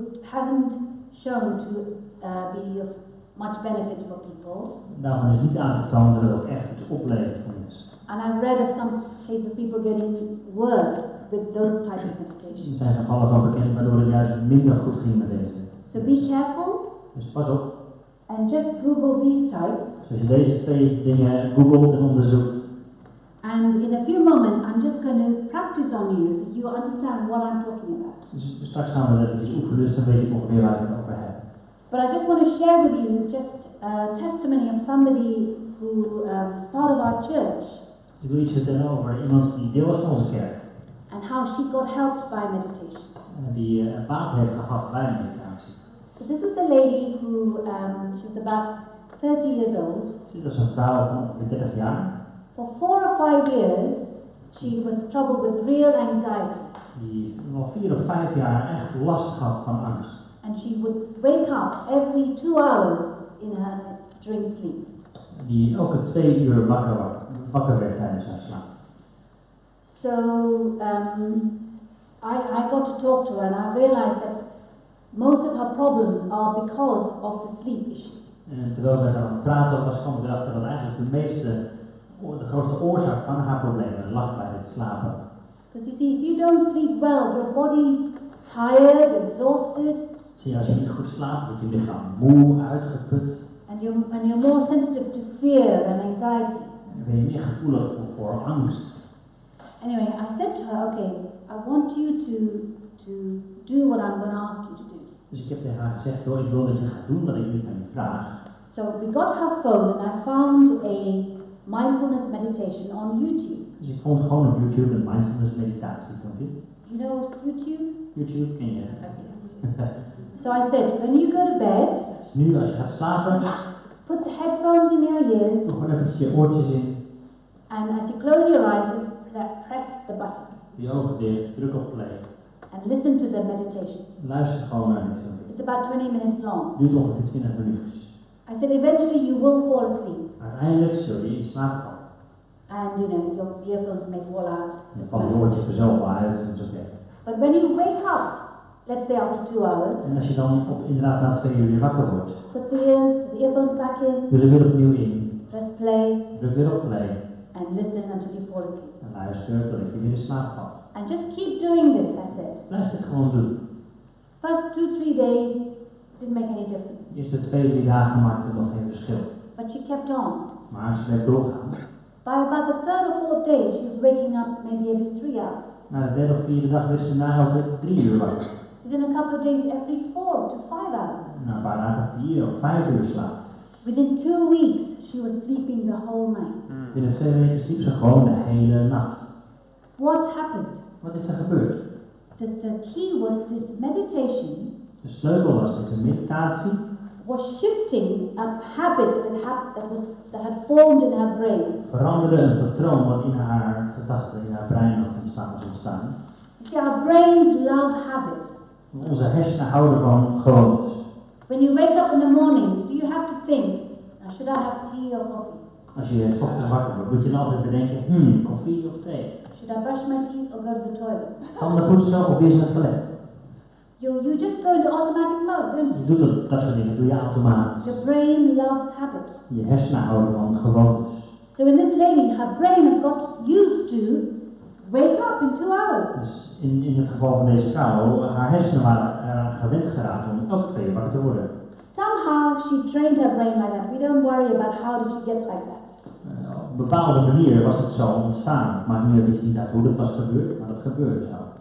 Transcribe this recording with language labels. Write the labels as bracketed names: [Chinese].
[English] hasn't shown to be of much benefit for people. [Dutch] Daarvan is niet aangetoond dat het ook echt iets oplevert voor mensen. [English] And I've read of some cases of people getting worse with those types of [Dutch] Er [English] meditation. [Dutch] zijn gevallen van bekend waardoor het juist minder goed ging met deze. [English] So be careful [Dutch] Dus pas op, [English] and just Google these types. [Dutch] dus als je deze 2 dingen googelt en onderzoekt, [English] And in a few moments, I'm just going to practice on you so you understand what I'm talking about. [Dutch] dus straks gaan we dat eventjes oefenen, dus dan weet ik ongeveer waar ik het over heb. [English] But I just want to share with you just a testimony of somebody who was part of our church [Dutch] Ik wil iets vertellen over iemand die deel was van onze kerk. [English] and how she got helped by meditation. [Dutch] Die baat heeft gehad bij meditatie. [English] So this was a lady who, she was about 30 years old. [Dutch] Dit was een vrouw van ongeveer 30 jaar. [English] For 4 or 5 years, she was troubled with real anxiety. [Dutch] Die al 4 of 5 jaar echt last had van angst. [English] And she would wake up every 2 hours during sleep. [Dutch] Die elke 2 uur wakker werd tijdens haar slaap. [English] So I got to talk to her and I realized that most of her problems are because of the sleep issue. [Dutch] En terwijl we daar aan het praten was, kwam ik erachter dat eigenlijk de grootste oorzaak van haar problemen lag bij het slapen. [English] Because you see, if you don't sleep well, your body's tired, exhausted, [Dutch] Zie je, als je niet goed slaapt, wordt je lichaam moe, uitgeput. [English] and you're more sensitive to fear and anxiety. [Dutch] En dan ben je meer gevoelig voor angst. [English] Anyway, I said to her, okay, I want you to do what I'm going to ask you to do. [Dutch] Dus ik heb tegen haar gezegd, ik wil dat je gaat doen wat ik nu van je vraag. [English] So we got her phone and I found a mindfulness meditation on YouTube. [Dutch] Dus ik vond gewoon op YouTube een mindfulness meditatie filmpje. [English] You know what's YouTube? [Dutch] YouTube ken je. [English] Okay. So I said, when you go to bed, [Dutch] Dus nu als je gaat slapen, [English] put the headphones in your ears, [Dutch] doe gewoon even je oortjes in. [English] and as you close your eyes, just press the button [Dutch] Die ogen dicht, druk op play. [English] and listen to the meditation. [Dutch] Luister gewoon naar dit filmpje. [English] It's about 20 minutes long. [Dutch] Duurt ongeveer 20 minuutjes. [English] I said, eventually you will fall asleep, [Dutch] Uiteindelijk zul je in slaap vallen. [English] and your earphones may fall out. [Dutch] Je valt je oortjes er zelf wel uit, dat is oké. [English] But when you wake up, let's say after 2 hours, [Dutch] En als je dan inderdaad na 2 uur weer wakker wordt, [English] put the earphones back in, [Dutch] doe ze weer opnieuw in. [English] press play, [Dutch] Druk weer op play. [English] and listen until you fall asleep. [Dutch] En luister totdat je weer in slaap valt. [English] And just keep doing this, I said. [Dutch] Blijf dit gewoon doen. [English] First 2-3 days didn't make any difference, [Dutch] De eerste 2-3 dagen maakte het nog geen verschil. [English] but she kept on. [Dutch] Maar ze bleef doorgaan. [English] By about the 3rd or 4th day, she was waking up maybe every 3 hours. [Dutch] Na de derde of vierde dag werd ze na elke 3 uur wakker. [English] Within a couple of days, every 4 to 5 hours. [Dutch] Na een paar dagen 4 of 5 uur slaap. [English] Within 2 weeks, she was sleeping the whole night. [Dutch] Binnen 2 weken sliep ze gewoon de hele nacht. [English] What happened? [Dutch] Wat is er gebeurd? [English] The key was this meditation [Dutch] De sleutel was deze meditatie. [English] was shifting a habit that had formed in her brain. [Dutch] Veranderde een patroon wat in haar gedachten, in haar brein was ontstaan. [English] You see, our brains love habits. [Dutch] Onze hersenen houden van gewoontes. [English] When you wake up in the morning, do you have to think, now should I have tea or coffee? [Dutch] Als je 's ochtends wakker wordt, moet je dan altijd bedenken, koffie of thee? [English] Should I brush my teeth or go to the toilet? [Dutch] Tanden poetsen of weer naar het toilet? [English] You just go into automatic mode, don't [Dutch] Je [English] you? [Dutch] doet dat soort dingen, doe je automatisch. [English] Your brain loves habits. [Dutch] Je hersenen houden van gewoontes. [English] So in this lady, her brain had got used to Wake up in 2 hours. [Dutch] Dus in het geval van deze vrouw, haar hersenen waren eraan gewend geraakt om elke 2 uur wakker te worden. [English] Somehow she trained her brain like that. We don't worry about how did she get like that. [Dutch] Op een bepaalde manier was het zo ontstaan. Maar nu weet je niet uit hoe dat was gebeurd, maar dat gebeurde zo.